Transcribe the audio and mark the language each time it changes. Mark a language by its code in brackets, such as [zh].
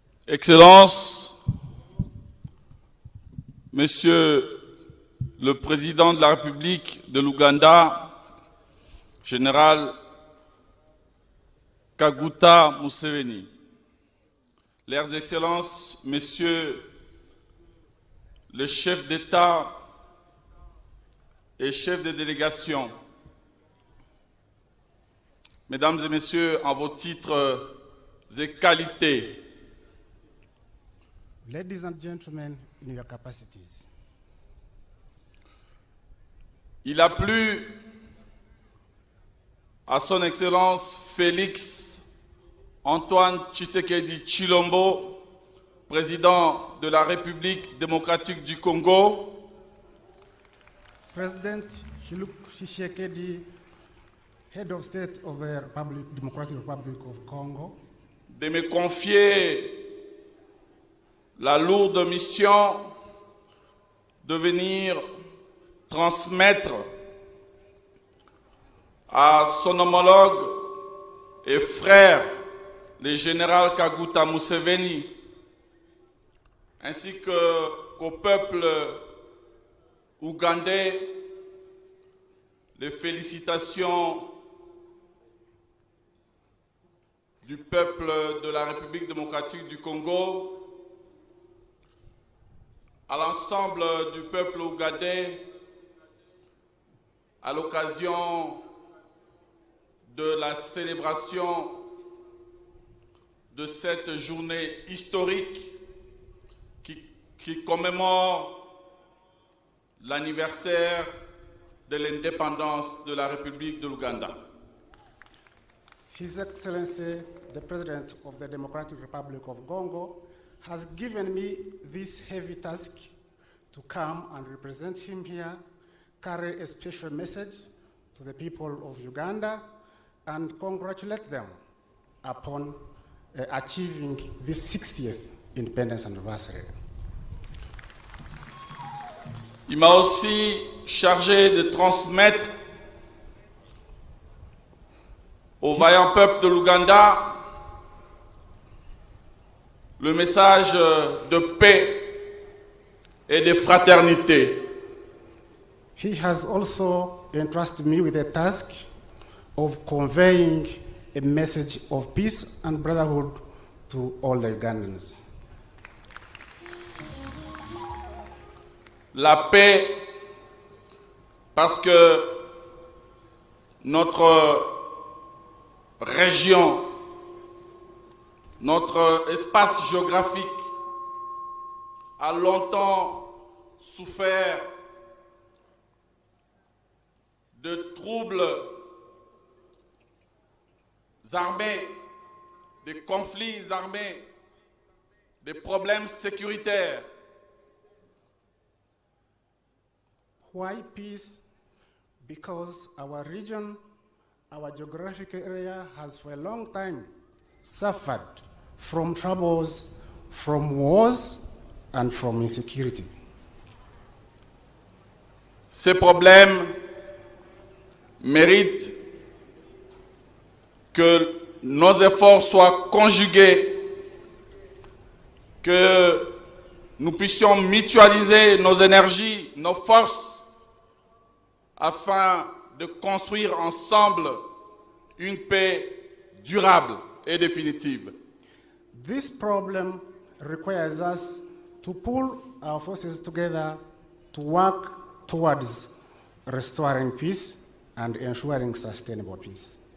[fr] Excellences, Monsieur le Président de la République de l'Ouganda, Général Kaguta Museveni, Leurs Excellences, Messieurs les chefs d'État et chefs de délégation, Mesdames et Messieurs, en vos titres et qualités, [en] Ladies and gentlemen, in your capacities. [fr] il a plu à son Excellence Félix Antoine Tshisekedi Tshilombo, président de la République démocratique du Congo, [en] President Tshisekedi, Head of State of the Democratic Republic of Congo, [fr] de me confier la lourde mission de venir transmettre à son homologue et frère, le général Kaguta Museveni, ainsi qu'au peuple ougandais, les félicitations du peuple de la République démocratique du Congo, à l'ensemble du peuple ougandais, à l'occasion de la célébration de cette journée historique qui commémore l'anniversaire de l'indépendance de la République de l'Ouganda. [en] His Excellency, the President of the Democratic Republic of Congo, has given me this heavy task to come and represent him here, carry a special message to the people of Uganda, and congratulate them upon achieving this 60th independence anniversary. [fr] Il m'a aussi chargé de transmettre au vaillant peuple de l'Ouganda le message de paix et de fraternité. [en] He has also entrusted me with the task of conveying a message of peace and brotherhood to all the Ugandans. [fr] La paix, parce que notre région, notre espace géographique a longtemps souffert de troubles armés, de conflits armés, de problèmes sécuritaires. [en] Why peace? Because our region, our geographic area has for a long time suffered from troubles, from wars, and from insecurity. [fr] Ces problèmes méritent que nos efforts soient conjugués, que nous puissions mutualiser nos énergies, nos forces, afin de construire ensemble une paix durable et définitive. [en] This problem requires us to pull our forces together to work towards restoring peace and ensuring sustainable peace.